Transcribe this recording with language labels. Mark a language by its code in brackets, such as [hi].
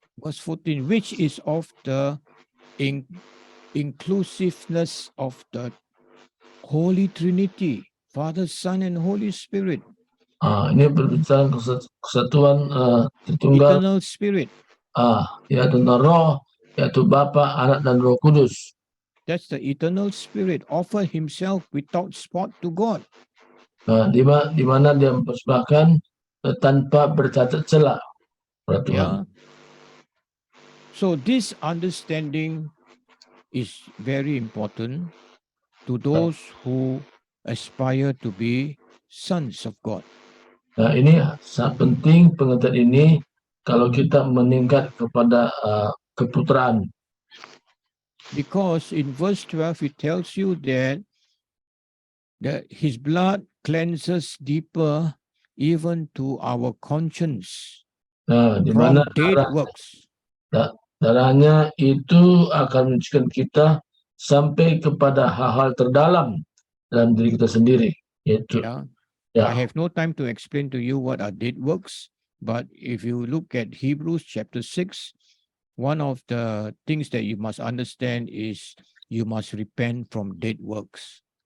[en] Verse 14, which is of the inclusiveness of the Holy Trinity, Father, Son, and Holy Spirit. [id] Ini berbicara kesatuan Tritunggal. [en] Eternal Spirit. [id] Yaitu Roh, yaitu Bapa, Anak, dan Roh Kudus. [en] That's the eternal Spirit offer himself without spot to God. [id] Di mana dia mempersembahkan tanpa bercacat celah. [en] Yeah. So this understanding is very important to those who aspire to be sons of God. [id] Nah, ini sangat penting pengertian ini kalau kita meningkat kepada keputraan. [en] Because in verse 12 it tells you that his blood cleanses deeper even to our conscience [id] Nah, di [en] from [id] mana [en] dead works. [id] darahnya itu akan menyucikan kita sampai kepada hal-hal terdalam dalam diri kita sendiri. Yaitu, [en] Yeah. [id] ya, [en] I have no time to explain to you what are dead works, but if you look at Hebrews chapter 6, one of the things that you must understand is you must repent from dead works.